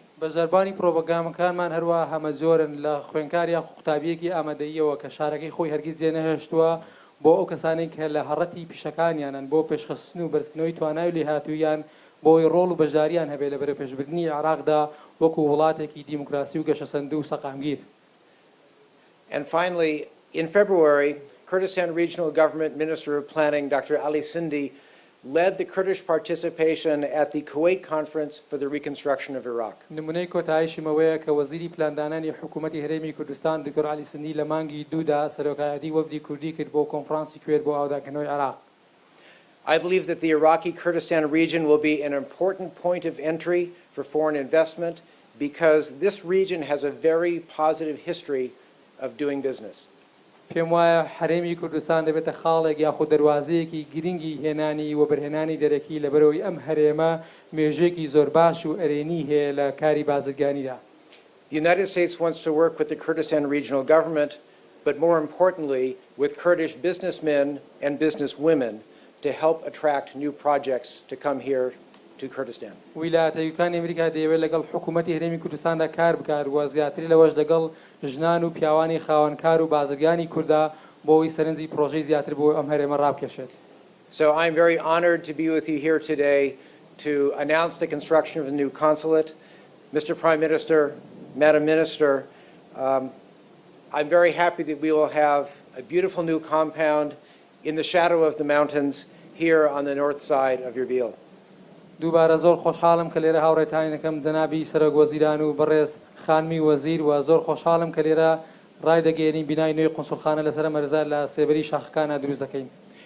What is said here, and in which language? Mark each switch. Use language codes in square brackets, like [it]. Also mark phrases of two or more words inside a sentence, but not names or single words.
[ckb] بەشداربووانی پرۆگرامەکانمان هەروە هەمە جۆرن لە خوێندکاریان قوتابیەکی ئامادەییەوە کە شارەکەی خۆی هەرگیز جێ نەهێشتووە بۆ ئەو کەسانەی کە لە هەڕەتی پیشەکانیانن بۆ پێشخستن و بەرزکردنەوەی توانای و لێهاتوویان بۆی ڕۆڵ و بەشداریان هەبێت لە بەرەوپێشبردننی عێراقدا وەکو وڵاتێکی دیموکراسی و گەشەسەند و سەقامگیر. [en] And finally, in February, Kurdistan Regional Government Minister of Planning, Dr. Ali Sindi, led the Kurdish participation at the Kuwait Conference for the Reconstruction of Iraq. [ckb] نمونەی کۆتایشیمەوەیە کە وەزیری پلاندانانی حکوومەتی هەرێمی کوردستان دکتۆر علی سندی لە مانگی دوودا سەرۆکایەتی وەفدی کوردی کرد بۆ کۆنفرانسی کوێر بۆ ئاوداکردنەوەی عێراق. [en] I believe that the Iraqi Kurdistan region will be an important point of entry for foreign investment because this region has a very positive history of doing business. [ckb] پێم وایە حرێمی کوردستان دەبێتە خاڵێک یاخود دەواازەیەکی گرنگی هێنانی و بەرهێنانی دەرەکی لەبەرەوەی ئەم هەرێمە مێژوێکی زۆر باش و ئەرێنی هەیە لە کاری بازرگانیدا. [en] The United States wants to work with the Kurdistan regional government, but more importantly, with Kurdish businessmen and businesswomen to help attract new projects to come here to Kurdistan. [ckb] ویلایەتە یەکانی ئەمریکا دەیەوێت لەگەڵ حکوومەتی هەرێمی کوردستاندا کار بکات و زیاتری لەوەش لەگەڵ ژنان و پیاوانی خاوەنکار و بازرگانی کووردا بۆەوەی سەرنجی پرۆژەی زیاتر بۆ ئەم هەرێمە ڕابکێشێت. [en] So I'm very honored to be with you here today to announce the construction of a new consulate. Mr. Prime Minister, Madam Minister, I'm very happy that we will have a beautiful new compound in the shadow of the mountains here on the north side of Erbil. [ckb] دووبارە زۆر خۆشحاڵم کە لێرە هاوڕێتانەکەم جەنابی سەرۆک وەزیران و بەڕێز خانمی وەزیر و زۆر خۆشحاڵم کە لێرە ڕای دەگەێنین بینای نوێی قونسوڵخانە لەسەر مەرزە لە سێبەری شاخەکانە دروست دەکەین.